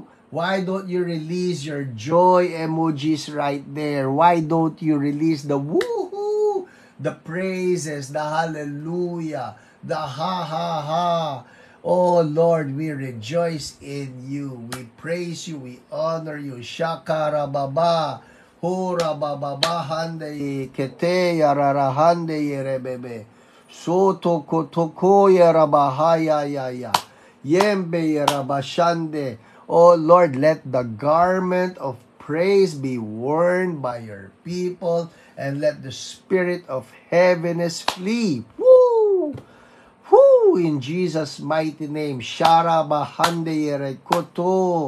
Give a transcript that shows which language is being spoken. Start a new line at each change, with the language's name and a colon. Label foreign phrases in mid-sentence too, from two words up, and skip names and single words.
English: Why don't you release your joy emojis right there? Why don't you release the woohoo, the praises, the hallelujah, the ha ha ha? Oh Lord, we rejoice in you. We praise you. We honor you. Shakara baba, hura baba hande kete yarara hande yerebebe, soto kotoko yarabahaya ya ya, yembe yarabashande. Oh Lord, let the garment of praise be worn by your people, and let the spirit of heaviness flee. Woo! Woo! In Jesus' mighty name. Shara bahande yerekoto.